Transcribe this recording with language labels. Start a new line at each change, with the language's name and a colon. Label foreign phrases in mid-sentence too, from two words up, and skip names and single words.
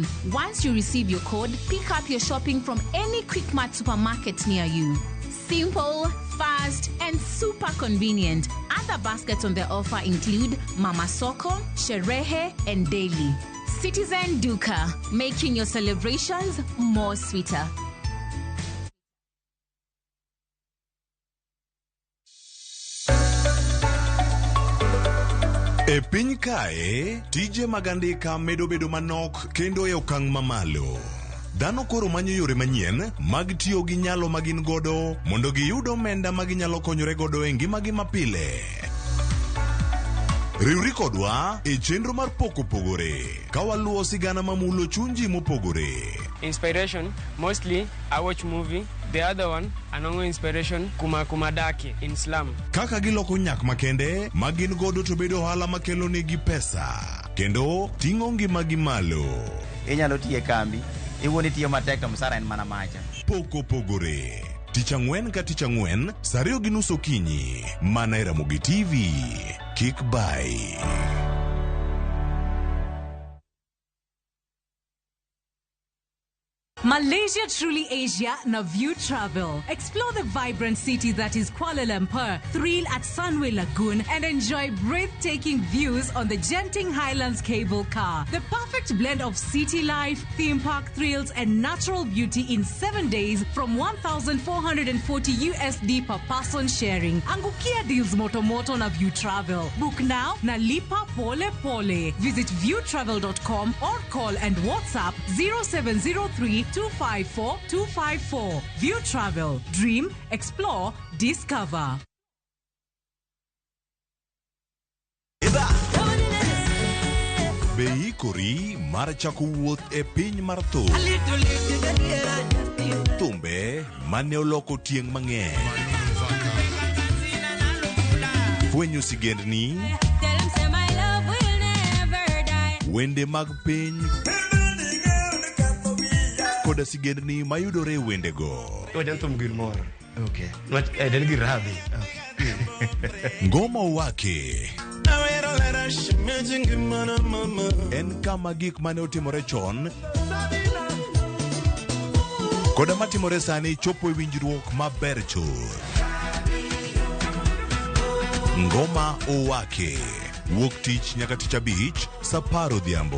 English: Once you receive your code, pick up your shopping from any Quickmart supermarket near you. Simple, fast, and super convenient. Other baskets on the offer include Mama Soko, Sherehe, and Daily. Citizen Duka, making your celebrations more sweeter.
Luo (Kenya and Tanzania): E piny kae, tije magandika medo bedo manok kendo e okang' mamalo. Dhano koro manyo yore manyien mag tiyo gi nyalo magin godo mondo giyud omenda maginyalo konyore godo e ngimagi mapile. Riwri kodwa e chenro mar poko pogore ka waluwo sigana mamulo chunji mopogore.
English: Inspiration, mostly I watch movie. The other one, anongo inspiration, kumadaki in slum.
Luo (Kenya and Tanzania): Kaka giloko nyak makende magin godo to bedo ohala makelo negi pesa kendo ting'o ngimagi malo. Inyalo tiye kambi, iwuoni tiyo matek to msara en mana macha. Poko pogore. Tich Ang'wen ka Tich Ang'wen, saa 2:30 okinyi, mana e Ramogi TV. Kik bai.
English: Malaysia truly Asia na View Travel. Explore the vibrant city that is Kuala Lumpur, thrill at Sunway Lagoon, and enjoy breathtaking views on the Genting Highlands cable car. The perfect blend of city life, theme park thrills, and natural beauty in 7 days from $1,440 per person sharing.
Swahili: Angukia deals moto na View Travel.
English: Book now
Swahili: na lipa pole pole.
English: Visit viewtravel.com or call and WhatsApp 0703-254-254. View Travel. Dream, explore, discover.
Luo (Kenya and Tanzania): Beikori mar chako wuoth e piny mar thum. Thumbe mane oloko tieng' mang'eny. Fwenyo sigendni. Wende mag piny. Koda sigendni mayudore e wendego. Wadan thum gilmoro. Okay. Den girabi. Ngoma wake. En kama gik mane otimore chon koda matimore sani chopo e winjruok maber chuth. Ngoma owake wuok tich nyaka tich abich saa 10 odhiambo.